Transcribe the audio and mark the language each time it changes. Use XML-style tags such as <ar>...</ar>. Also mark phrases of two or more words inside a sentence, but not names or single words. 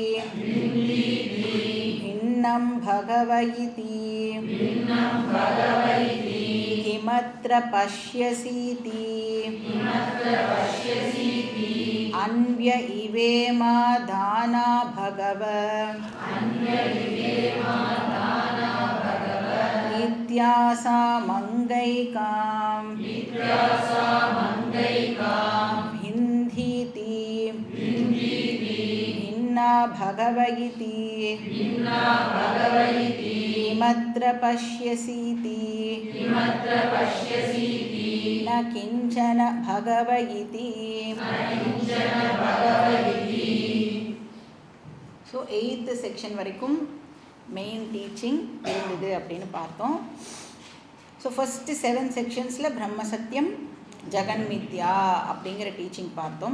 <sa>भिन्नं भगव इति किमत्र पश्यसीति अन्व्य इवेमा दाना भगव इत्यासा मङ्गैकां भिन्धीति भिन्ना भगव इति किमत्र पश्यसीति न किंचन भगव इति।</sa> <ta>ஸோ 8th செக்ஷன் வரைக்கும்</ta> <en>main teaching</en> <ta>இருந்தது அப்படின்னு பார்த்தோம்.</ta> <en>so first</en> <ta>7 செக்ஷன்ஸில்</ta> <sa>ब्रह्म सत्यं जगन्मिथ्या</sa> <ta>அப்படிங்கிற டீச்சிங் பார்த்தோம்.</ta>